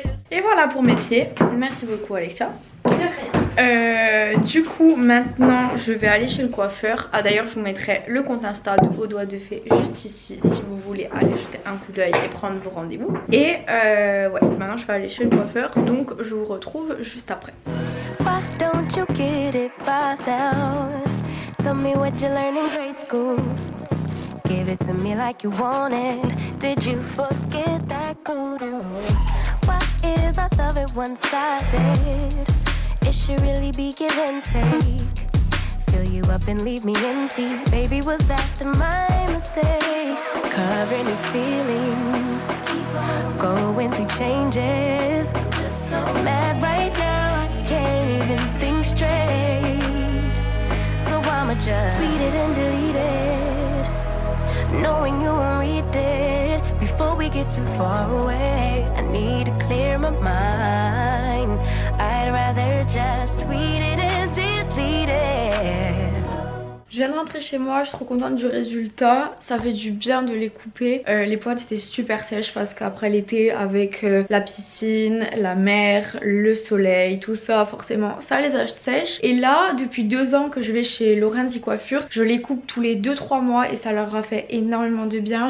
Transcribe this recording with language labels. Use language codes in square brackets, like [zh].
[fr] Et voilà pour mes pieds. Merci beaucoup Alexia. Du coup maintenant je vais aller chez le coiffeur. Ah d'ailleurs je vous mettrai le compte Insta de Aux Doigts de Fée juste ici si vous voulez aller jeter un coup d'œil et prendre vos rendez-vous. Et ouais, maintenant je vais aller chez le coiffeur, donc je vous retrouve juste après. [en] Why don't you get it by now? Tell me what you learned in grade school. Give it to me like you want it. Did you forget that code? Why is our love it one-sided? It should really be give and take. Fill you up and leave me empty. Baby, was that my mistake? Covering his feelings, going through changes. I'm just so mad right now, I can't even think straight. So I'ma just tweet it and delete it, knowing you won't read it. Before we get too far away, I need to clear my mind. I'd rather just tweet it and delete it. [fr] Je viens de rentrer chez moi, je suis trop contente du résultat. Ça fait du bien de les couper. Les pointes étaient super sèches parce qu'après l'été, avec la piscine, la mer, le soleil, tout ça, forcément, ça les assèche. Et là, depuis 2 ans que je vais chez Laurent Di Coiffure, je les coupe tous les 2-3 mois et ça leur a fait énormément de bien.